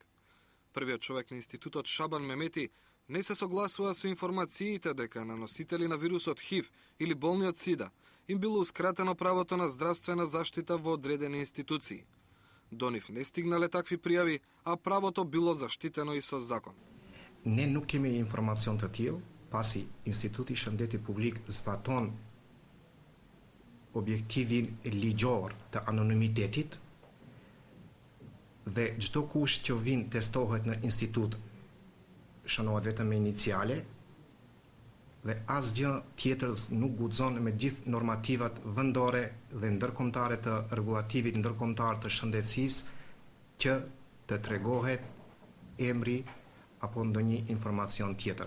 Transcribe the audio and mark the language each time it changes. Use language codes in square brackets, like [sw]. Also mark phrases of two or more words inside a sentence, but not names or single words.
[mk] Првиот човек на институтот Шабан Мемети не се согласува со информациите дека на носители на вирусот ХИВ или болни од СИДА им било ускратено правото на здравствена заштита во одредени институции. До нив не стигнале такви пријави, а правото било заштитено и со закон. [sq] Ne nuk kemi informacion të tillë, pasi Instituti i Shëndetit Publik zbaton objektivin ligjor të anonimitetit dhe çdo kush që vin testohet në institut shënohet vetëm me iniciale dhe asgjë tjetër nuk guxon me gjithë normativat vendore dhe ndërkombëtare të rregulativit ndërkombëtar të shëndetësisë që të tregohet emri apo ndonjë informacion tjetër.